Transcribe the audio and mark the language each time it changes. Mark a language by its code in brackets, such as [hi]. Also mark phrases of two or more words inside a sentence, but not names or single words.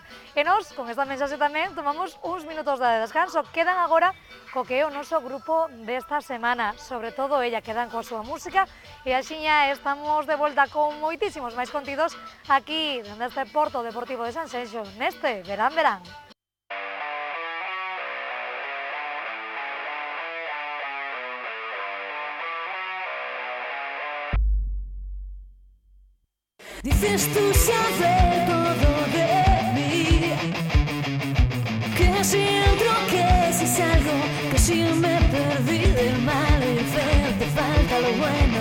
[gl] E nos, con esta mensaxe tamén, tomamos uns minutos de descanso. Quedan agora co que é o noso grupo desta semana, sobre todo ella, quedan coa súa música e axiña estamos de volta con moitísimos máis contidos aquí neste Porto Deportivo de Sanxenxo, neste verán. [es] Dices tú saber todo de mí, que si entro, que si salgo, que si me perdí del mal y te falta lo bueno.